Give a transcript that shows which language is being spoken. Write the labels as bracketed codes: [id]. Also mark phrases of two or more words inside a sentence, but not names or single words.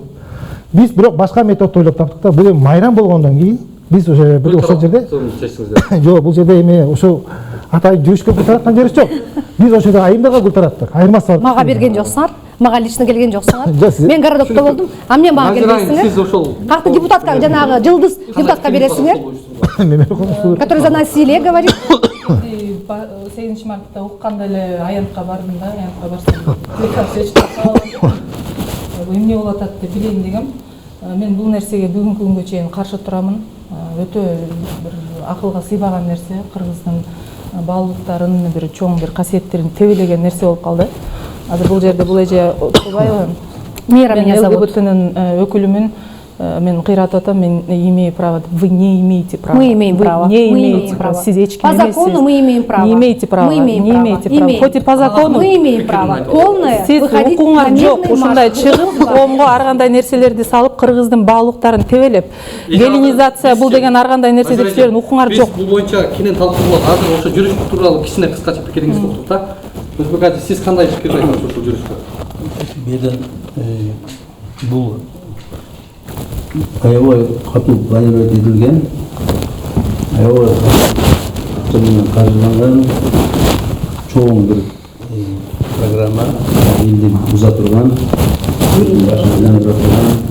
[ky] Биз бирок башка методду ойлоп таптык да, бул эми майрам болгондон кийин биз уже бир ошол жерде жок, бул жерде эми ошо атайын жүрүшкө гүл тараткан жерибиз жок. Биз ошол жерде айымдарга гүл тараттык. Айырмасы Мага берген жоксуңар, мага лично келген жоксуңар. Жок, Мен городокто болдум, [ru] а мне [ky] мага келбейсиңер. Сиз ошол Какты депутатка, жанагы жылдыз депутатка бересиңер, [ru] который за насилие говорит. [ky] 8-мартта укканда эле аянтка бардым да, аянтка барсам приказ эмне болуп атат деп билейин дегем. Мен бул нерсеге бүгүнкү күнгө чейин каршы турамын. Өтө бир акылга сыйбаган нерсе, кыргыздын баалуулуктарын, бир чоң бир касиеттерин тебелеген нерсе болуп калды. Азыр бул жерде бул эже Окубаева, [ru] Мира меня зовут. [ky] ЛГБТнын өкүлүмүн. Мен кыйратып атам, мен [ru] имею право. Вы не имеете права. Мы имеем право. Вы не имеете права. По закону мы имеем право. Не имеете права. Мы имеем не право. имеете права. Хоть и по закону. Мы имеем право. Полное. [ky] Сиз [ru] Выходить [ky] укуңар [ru] на [ky] жок, [ru] мирный [ky] ушундай [ru] марш. [ky] чыгып, коомго ар кандай нерселерди салып, кыргыздын баалуулуктарын тебелеп, гелинизация бул деген ар кандай нерсе деп силердин укуңар жок. Бул боюнча кенен талкуулап, азыр ошо жүрүш тууралуу кичине кыскача пикириңизди уктук да. Өзбек ача, сиз кандай пикир айтасыз ушул жүрүшкө? Менен бул аябай катуу планировать этилген, аябай акча менен каржыланган чоң бир программа, элди буза турган, өзүнүн башын айланып жаткан,